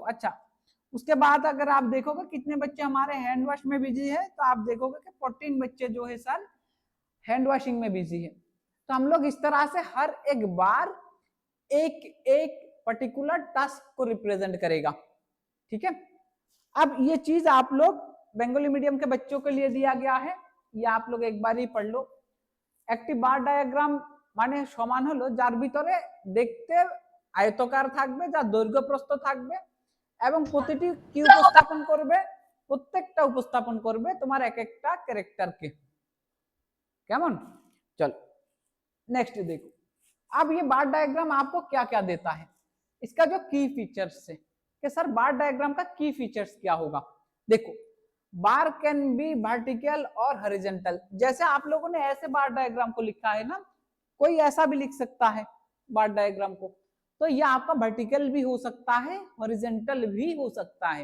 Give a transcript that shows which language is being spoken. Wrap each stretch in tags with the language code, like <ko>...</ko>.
<hi>अच्छा, उसके बाद अगर आप देखोगे कितने बच्चे हमारे हैंड वॉश में बिजी है, तो आप देखोगे कि 14 बच्चे जो है सर हैंड वॉशिंग में बिजी है। तो हम लोग इस तरह से हर एक बार एक एक पर्टिकुलर टास्क को रिप्रेजेंट करेगा। ठीक है, अब ये चीज आप लोग बंगाली मीडियम के बच्चों के लिए दिया गया है, ये आप लोग एक बार ही पढ़ लो।</hi> <bn>একটি বার ডায়াগ্রাম মানে সমান হলো যার ভিতরে দেখতে আয়তকার থাকবে, যার দৈর্ঘ্য প্রস্থ থাকবে এবং প্রতিটি কি উপস্থাপন করবে, প্রত্যেকটা উপস্থাপন করবে তোমার এক একটা ক্যারেক্টারকে। কেমন?</bn> <hi>चलो नेक्स्ट देखो, अब ये बार डायग्राम आपको क्या क्या देता है, इसका जो की फीचर्स है कि सर बार डायग्राम का की फीचर्स क्या होगा। देखो</hi> <en>bar can be vertical</en> <hi>और हॉरिजॉन्टल, जैसे आप लोगों ने ऐसे बार डायग्राम को लिखा है ना, कोई ऐसा भी लिख सकता है बार डायग्राम को, तो ये आपका वर्टिकल भी हो सकता है हॉरिजॉन्टल भी हो सकता है।</hi>